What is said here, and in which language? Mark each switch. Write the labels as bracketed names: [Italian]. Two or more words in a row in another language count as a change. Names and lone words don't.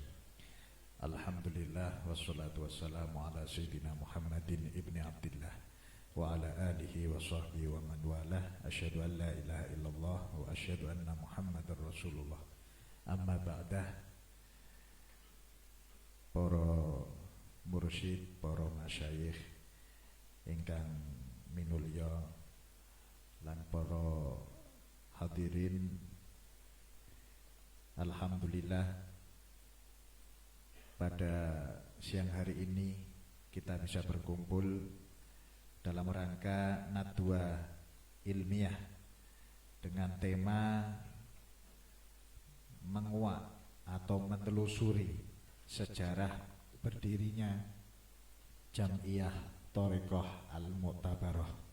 [Arabic] الحمد لله والصلاة والسلام على سيدنا محمد ابن عبد الله وعلى آله وصحبه ومن والاه. أشهد أن لا إله إلا الله وأشهد أن محمدا رسول الله. أما بعد. [Javanese] Para mursyid, para masyayikh ingkang minulya lan para hadirin, [Indonesian] alhamdulillah pada siang hari ini kita bisa berkumpul dalam rangka nadwa ilmiah dengan tema menguak atau menelusuri sejarah berdirinya Jam'iyah Thariqah Al-Mu'tabarah.